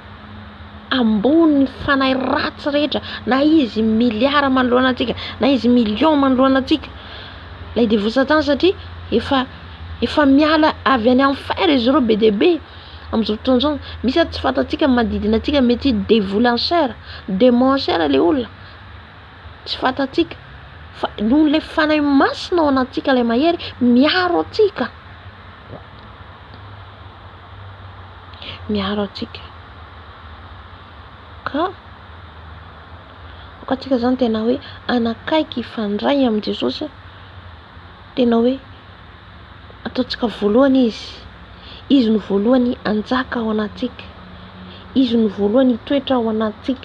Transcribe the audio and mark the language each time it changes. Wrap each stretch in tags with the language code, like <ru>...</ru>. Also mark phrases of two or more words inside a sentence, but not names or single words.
<mg>Ambony fanahy ratsy rehetra, na izy miliara manoloana atsika, na izy million manoloana atsika. Lay devo Satana satria efa miala avy any amin'ny fer izy ireo be dia be. Amin'izao fotoana izao misy tsy fantatsika manodidina atsika, mety</mg> <fr>dévoly en chair, démon en chair</fr> <mg>le olona. Tsy fantatsika fa noho le fanahy masina ao anatsika ilay mahery miaro atsika, miaro atsika. Ka atsika zany tena hoe anakaiky ifandray amin'ny Jesosy, tena hoe ataontsika voalohany izy no voalohany anjaka ao anatsika, izy no voalohany hitoetra ao anatsika.</mg>